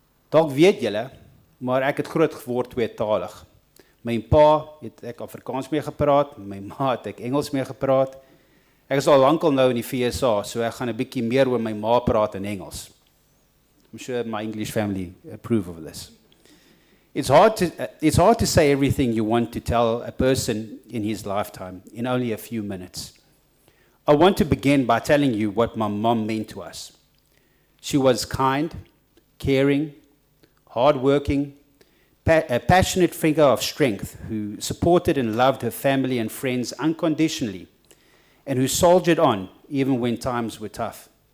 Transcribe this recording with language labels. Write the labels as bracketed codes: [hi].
[af] Dalk weet julle, maar ek het groot geword tweetalig. My pa het ek Afrikaans mee gepraat, my ma het ek Engels mee gepraat. Ek is al lankal nou in die FSA, so ek gaan 'n bietjie meer oor my ma praat in Engels. [en] I'm sure my English family approve of this. It's hard to say everything you want to tell a person in his lifetime in only a few minutes. I want to begin by telling you what my mom meant to us. She was kind, caring, hardworking, a passionate figure of strength who supported and loved her family and friends unconditionally and who soldiered on even when times were tough.